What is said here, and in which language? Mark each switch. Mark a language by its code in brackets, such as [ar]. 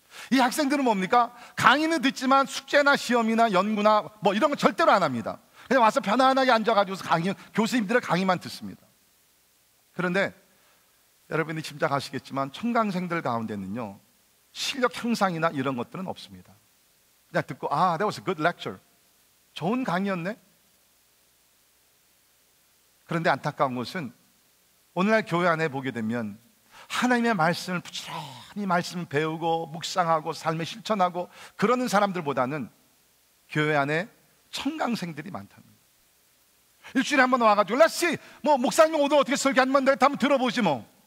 [ko] 이 학생들은 뭡니까? 강의는 듣지만 숙제나 시험이나 연구나 뭐 이런 건 절대로 안 합니다. 그냥 와서 편안하게 앉아가지고 교수님들의 강의만 듣습니다. 그런데 여러분이 짐작하시겠지만 청강생들 가운데는요, 실력 향상이나 이런 것들은 없습니다. 그냥 듣고 [en] that was a good lecture. [ko] 좋은 강의였네. 그런데 안타까운 것은 오늘날 교회 안에 보게 되면 하나님의 말씀을 부지런히 말씀을 배우고 묵상하고 삶에 실천하고 그러는 사람들보다는 교회 안에 청강생들이 많답니다. 일주일에 한 번 와가지고 렛씨 뭐 목사님 오늘 어떻게 설교하면 내가 한번 들어보지 뭐.